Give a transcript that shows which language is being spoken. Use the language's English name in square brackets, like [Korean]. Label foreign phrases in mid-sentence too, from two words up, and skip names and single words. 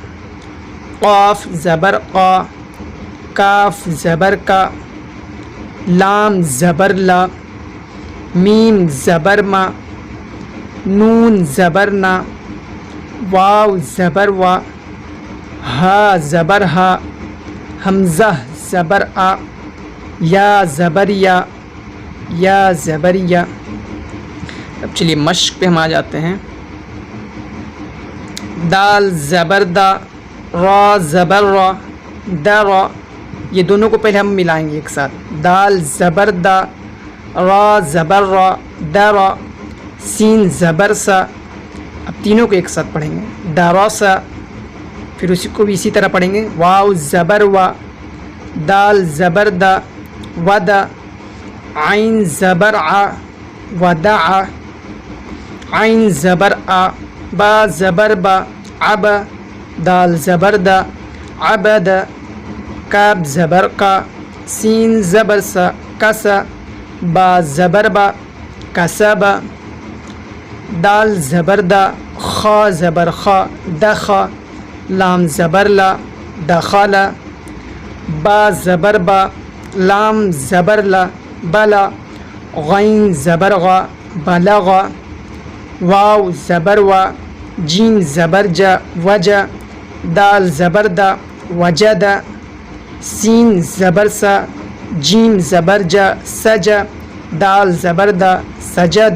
[Urdu] قاف زبر قا، کاف زبر کا، لام زبر لا، میم زبر ما، نون زبر نا، واو زبر وا، ہا زبر ہا، حمزہ زبر آ، یا زبر یا، یا زبر یا۔ اب چلیے مشق پہ ہم آ جاتے ہیں۔ دال زبر دا، را زبر را، دا را، یہ دونوں کو پہلے ہم ملائیں گے ایک ساتھ۔ دال زبر دا، را زبر را، دا را، سین زبر سا۔ اب تینوں کو ایک ساتھ پڑھیں گے، دا را سا، پھر اسی کو بھی اسی طرح پڑھیں گے، واو زبر وا، دال زبر دا، ودا، عین زبر ع، ودع، عین زبر آ، با زبر با، عب، دال زبر دا، عبد، کاب زبر کا، سین زبر سا، کسا، با زبر با، کسب، دال زبر دا، خا زبر خا، دخا، لام زبر لا، دخل، با زبر با، لام زبر لا، بلا، غین زبر غا، بلغا، واو زبر وا، جیم زبر جا، وجا، دال زبر دا، وجد، سین زبر سا، جیم زبر جا، سجا، دال زبر دا، سجد۔